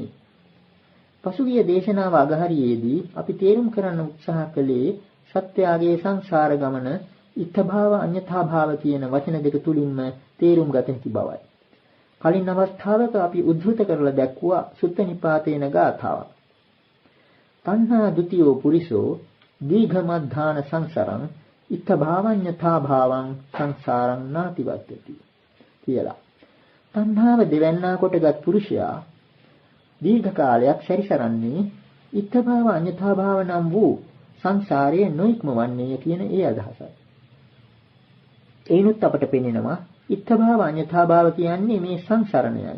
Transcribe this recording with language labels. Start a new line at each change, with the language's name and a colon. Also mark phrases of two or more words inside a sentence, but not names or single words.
Sinhala: පසුගිය දේශනාව අගහරියේදී අපි තේරුම් කරන්න උත්සාහ කළේ සත්‍යයේ සංසාර ගමන
Pali: ඉත්තභාව අඤ්ඤථාභාව
Sinhala: කියන වචන දෙක තුලින්ම තේරුම් ගත හැකි බවයි. කලින් අවස්ථාවක අපි උද්ධෘත කරලා දැක්වුවා සුත්ත නිපාතේන ගාථාව.
Pali: තණ්හා ဒ ුතියෝ පුරිසෝ දීඝමද්ධාන සංසරං ඉත්තභාවඤ්ඤථාභාවං සංසාරං නාතිවත්තති කියලා.
Sinhala: තණ්හාව දෙවන්නා කොටගත් පුරුෂයා දීර්ඝ කාලයක් සැරිසරන්නේ
Pali: ඉත්තභාව අඤ්ඤථාභාව
Sinhala: නම් වූ සංසාරයේ නොඉක්මවන්නේය කියන ඒ අදහසයි. එයිනුත් අපට පෙනෙනවා
Pali: ඉත්තභාව අඤ්ඤථාභාව
Sinhala: කියන්නේ මේ සංසරණයයි.